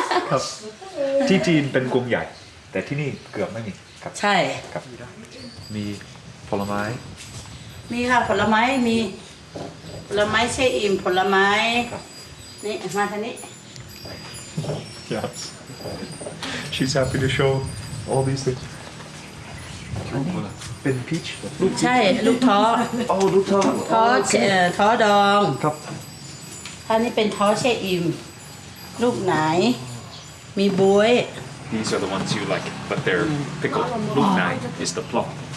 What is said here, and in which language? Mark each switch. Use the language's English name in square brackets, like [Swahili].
[Thai] ครับที่จีนเป็นกรุงใหญ่ แต่ที่นี่เกือบไม่มีครับ ใช่ ครับมีผลไม้ มีค่ะผลไม้มีผลไม้เช่อิ่มผลไม้นี่มาทางนี้ [English] Yes. She's happy to show all these things. [Thai] เป็นพีช ใช่ลูกท้อ โอ้ลูกท้อ ท้อดอง ครับ อันนี้เป็นท้อเช่อิ่มลูกไหนมีบ๊วย [English] These are the ones you like, but they're pickled. ลูกไหน is the plum.